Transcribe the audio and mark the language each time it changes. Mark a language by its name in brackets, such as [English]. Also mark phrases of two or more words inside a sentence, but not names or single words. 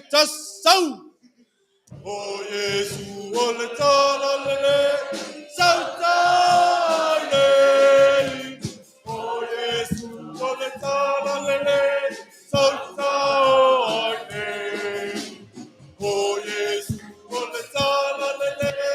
[English] That's so. Oh, Yesu, oh, let's all lele. [Samoan] Sautale. Oh, Yesu, [English] oh, let's all lele. [Samoan] Sautale. Oh, Yesu, [English] oh, let's all lele.